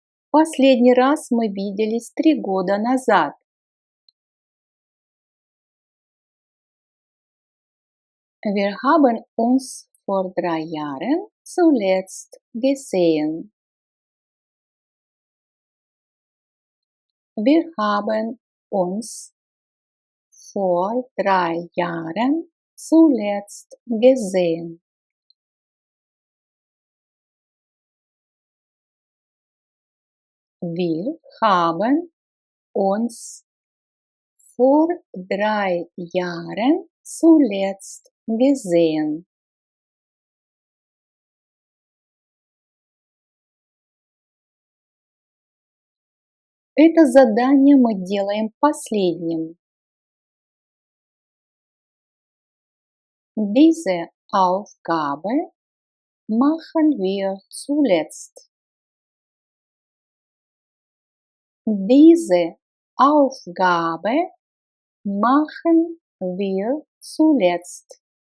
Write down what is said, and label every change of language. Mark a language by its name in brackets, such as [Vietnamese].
[Russian] Последний раз мы виделись 3 года назад. [German] Wir haben uns vor 3 Jahren zuletzt gesehen. Wir haben uns vor 3 Jahren zuletzt gesehen. Wir haben uns vor 3 Jahren zuletzt gesehen. [Russian] Это задание мы делаем последним. [German] Diese Aufgabe machen wir zuletzt. Diese Aufgabe machen wir zuletzt.